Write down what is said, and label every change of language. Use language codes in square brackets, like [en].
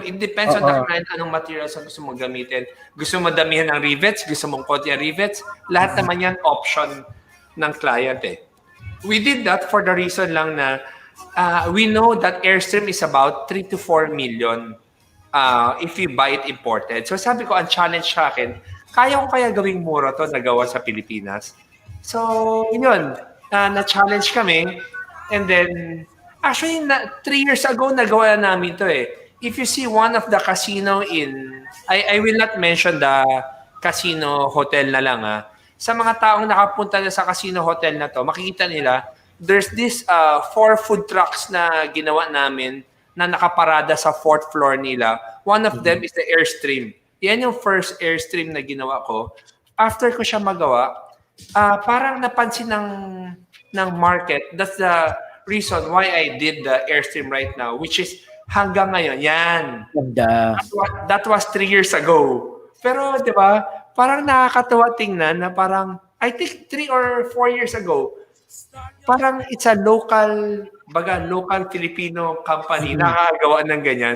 [en] It depends on the client, [tl] anong materials ang gusto mong gamitin. Gusto mo damihan ng rivets, gusto mong konti ang rivets. Lahat naman yan option ng client eh. [en] We did that for the reason lang na we know that Airstream is about 3 to 4 million if you buy it imported. [tl] So sabi ko, ang challenge sa akin, kaya ko kaya gawing mura to na gawa sa Pilipinas. So, yun, na-challenge kami. [en] And then, actually, 3 years ago, [tl] nagawa na namin to eh. [en] If you see one of the casino I will not mention the casino hotel [tl] na lang Sa mga taong nakapunta na sa casino hotel na to, makikita nila, [en] there's this 4 food trucks [tl] na ginawa namin na nakaparada sa 4th floor nila. [en] One of them is the Airstream. [tl] Yan yung first Airstream na ginawa ko. After ko siya magawa, parang napansin ng market. [en] That's the reason why I did the Airstream right now, [tl] which is hanggang ngayon. [en] Yan. That was 3 years ago. [tl] Pero, di ba, parang nakakatawa tingnan na parang, [en] I think 3 or 4 years ago, parang it's a local Filipino company [tl] nakakagawa ng ganyan.